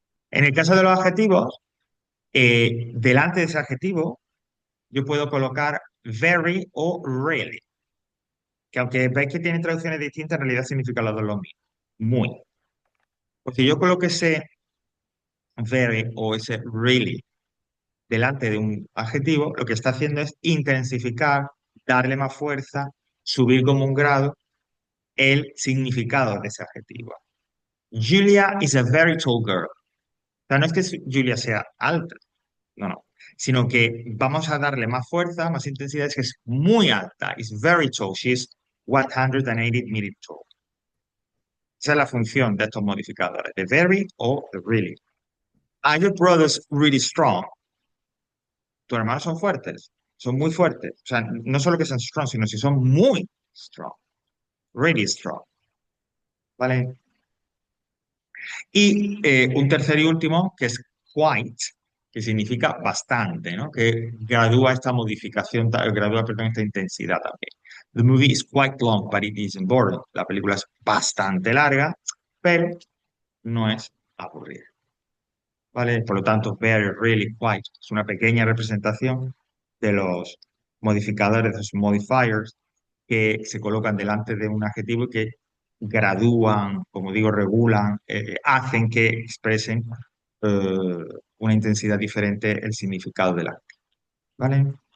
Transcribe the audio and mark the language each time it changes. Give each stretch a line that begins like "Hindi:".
Spanish: En el caso de los adjetivos, delante de ese adjetivo, yo puedo colocar very o really, que aunque veis que tienen traducciones distintas, en realidad significa los dos lo mismo. Muy. Pues si yo coloco ese very o ese really delante de un adjetivo, lo que está haciendo es intensificar, darle más fuerza, subir como un grado el significado de ese adjetivo.
English: Julia is a very tall girl.
Spanish: O sea, no es que Julia sea alta, no, no, sino que vamos a darle más fuerza, más intensidad, es que es muy alta,
English: is very tall, she is 180 meters tall.
Spanish: Esa es la función de estos modificadores, the very o the really.
English: Are your brothers really strong?
Spanish: Tus hermanos son fuertes, son muy fuertes. O sea, no solo que sean strong, sino que son muy strong,
English: really strong.
Spanish: ¿Vale? Y un tercer y último, que es quite, que significa bastante, ¿no? Que gradúa esta modificación, gradúa, perdón, esta intensidad también.
English: The movie is quite long, but it isn't boring.
Spanish: La película es bastante larga, pero no es aburrida. ¿Vale? Por lo tanto, very, really, quite es una pequeña representación de los modificadores, de los modifiers que se colocan delante de un adjetivo y que gradúan, como digo, regulan, hacen que expresen eh, una intensidad diferente el significado del acto. ¿Vale?